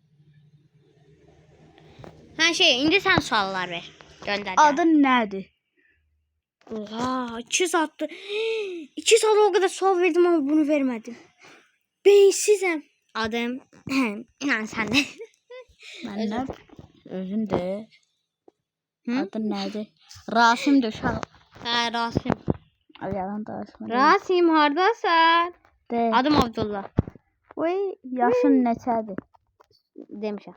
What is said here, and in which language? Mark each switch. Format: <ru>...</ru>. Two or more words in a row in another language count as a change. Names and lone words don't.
<az>Ha şey indi sen suallar ver.</az> <tr>Gönder.</tr> <az>Adın nədir?</az> <tr>Oha 2 saatte 2 saat o kadar sual verdim ama bunu vermedim. Beyinsizim. Adım yani sen de.</tr> <az>Mən nə? Özün de. Hı? Adı nədir? Rasim uşaq. Hə, Rasim. Yalan danışma. Rasim hardasan? De. Adım Abdullah. Oy, yaşın neçədir? Demişəm.</az>